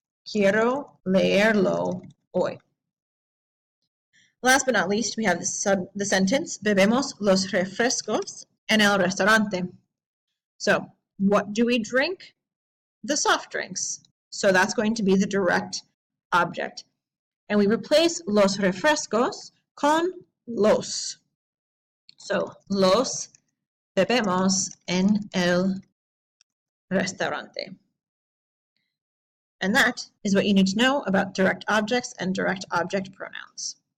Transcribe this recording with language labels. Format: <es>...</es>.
<es>Quiero leerlo hoy.</es> <en>Last but not least, we have the sentence,</en> <es>bebemos los refrescos en el restaurante.</es> <en>So what do we drink? The soft drinks. So that's going to be the direct object. And we replace los refrescos con los.</en> <es>So los bebemos en el restaurante.</es> <en>And that is what you need to know about direct objects and direct object pronouns.</en>